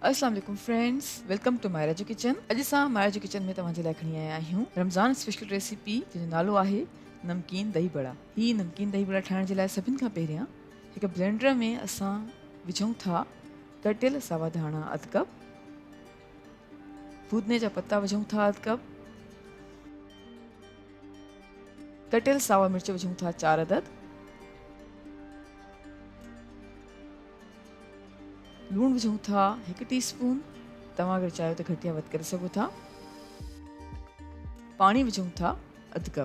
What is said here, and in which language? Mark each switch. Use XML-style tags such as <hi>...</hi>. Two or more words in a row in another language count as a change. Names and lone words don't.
<ar>السلام عليكم</ar> <sd>फ्रेंड्स,</sd> <en>welcome to</en> <sd>मायरा जो किचन। अॼु असां मायरा जो किचन में तव्हांजे लाइ खणी आया आहियूं रमज़ान</sd> <en>special recipe</en> <sd>जंहिंजो नालो आहे नमकीन दही बड़ा। ही नमकीन दही बड़ा ठाहिण जे लाइ सभिनि खां पहिरियां हिकु ब्लेंडर में असां विझूं था कटियल सावा धाणा अधु कप, फूदने जा पत्ता विझूं था अधु कप, कटियल सावा मिर्च विझूं था 4 अदद, लूण विझूं था 1 टीस्पून, तव्हां अगरि चाहियो त घटि या वधि करे सघो था, पाणी विझूं था अधु कप।</sd>